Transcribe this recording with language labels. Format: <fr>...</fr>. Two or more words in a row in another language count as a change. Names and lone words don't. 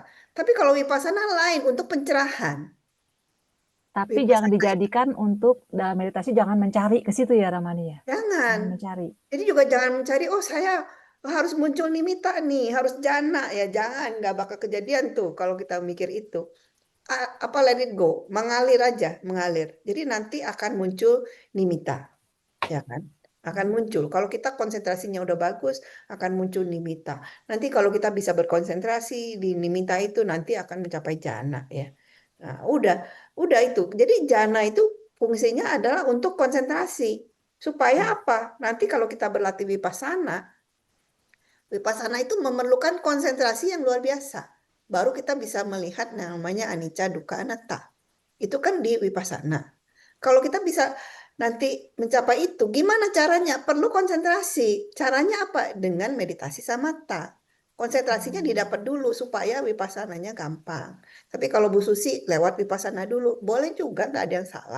<id>Tapi kalau vipassana lain untuk pencerahan. Tapi jangan dijadikan untuk dalam meditasi, jangan mencari ke situ ya Ramani ya. Jangan. Mencari. Jadi juga jangan mencari, oh saya harus muncul nimitta nih, harus jhana ya. Jangan, nggak bakal kejadian tuh kalau kita mikir itu.</id> <en>let it go,</en> <id>mengalir aja, mengalir. Jadi nanti akan muncul nimitta, ya kan? Akan muncul. Kalau kita konsentrasinya udah bagus, akan muncul nimitta. Nanti kalau kita bisa berkonsentrasi di nimitta itu nanti akan mencapai jhana, ya. Nah, udah itu. Jadi jhana itu fungsinya adalah untuk konsentrasi. Supaya apa? Nanti kalau kita berlatih vipassana itu memerlukan konsentrasi yang luar biasa. Baru kita bisa melihat namanya</id> <pi>anicca, dukkha, anatta.</pi> <id>Itu kan di vipassana. Kalau kita bisa nanti mencapai itu, gimana caranya? Perlu konsentrasi. Caranya apa? Dengan meditasi samatha. Konsentrasinya didapat dulu supaya vipassananya gampang. Tapi kalau Bu Susi lewat vipassana dulu, boleh juga, nggak ada yang salah.</id>